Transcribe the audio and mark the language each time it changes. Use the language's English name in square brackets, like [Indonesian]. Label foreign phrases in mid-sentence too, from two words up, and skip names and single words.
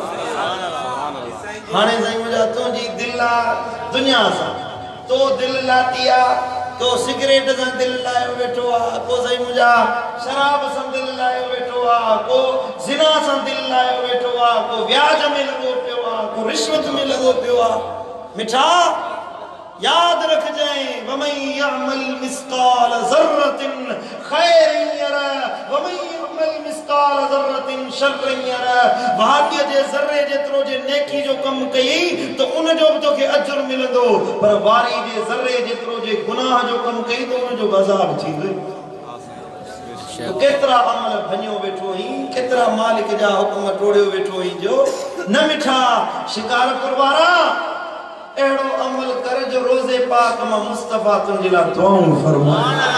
[Sindhi] हाणे साईं मुंहिंजा तुंहिंजी दिलि आहे दुनिया सां तो दिलि लाती आहे तो सिगरेट सां दिलि लायो वेठो आहे को साईं मुंहिंजा शराब सां दिलि लायो वेठो आहे को ज़िना सां दिलि लायो वेठो आहे को व्याज में लॻो पियो आहे को रिश्वत में लॻो पियो आहे मिठा याद रखजाएं [Arabic] ومن يعمل مثقال ذرة خيرا يره ومن يعمل مثقال ذرة شرا يره [Sindhi] भाग्य जे ज़र्रे जेतिरो जे नेकी जो कम कई तो उन जो भी तोखे अजर मिलंदो पर वारी जे ज़र्रे जेतिरो जे गुनाह जो कम कई तो उन जो अज़ाब थींदो तो केतिरा अमल भञो वेठो ही केतिरा मालिक जा हुकुम टोड़ियो वेठो ही जो न मिठा शिकारपुर वारा एड़ो अमल कर जो रोज़े पाक मां मुस्तफा तुंहिंजे लाइ दुआऊं फरमाए